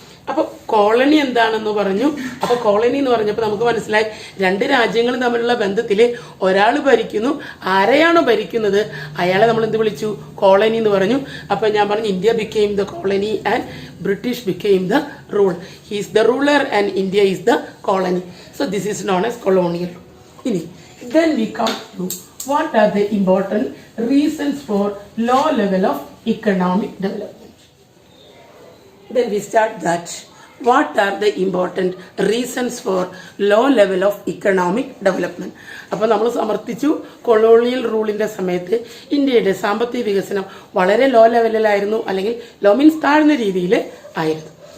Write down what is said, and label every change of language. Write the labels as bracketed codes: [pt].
[ml] അപ്പോൾ കോളനി എന്താണെന്ന് പറഞ്ഞു. അപ്പോൾ കോളനി എന്ന് പറഞ്ഞപ്പോൾ നമുക്ക് മനസ്സിലായി, രണ്ട് രാജ്യങ്ങൾ തമ്മിലുള്ള ബന്ധത്തിൽ ഒരാൾ ഭരിക്കുന്നു, ആരെയാണോ ഭരിക്കുന്നത് അയാളെ നമ്മൾ എന്ത് വിളിച്ചു? കോളനി എന്ന് പറഞ്ഞു. അപ്പോൾ ഞാൻ പറഞ്ഞു [en] India became the colony and British became the rule. He is the ruler and India is the colony. So this is known as colonial. [ml] ഇനി [en] then we come to what are the important reasons for low level of economic development. Then we start that what are the important reasons for low level of economic development. [ml] അപ്പോൾ നമ്മൾ സമർത്ഥിച്ചു colonial റൂളിന്റെ സമയത്ത് ഇന്ത്യയുടെ സാമ്പത്തിക വികസനം വളരെ law ലെവലിലായിരുന്നു, അല്ലെങ്കിൽ law means താഴ്ന്ന രീതിയിൽ ആയിരുന്നു.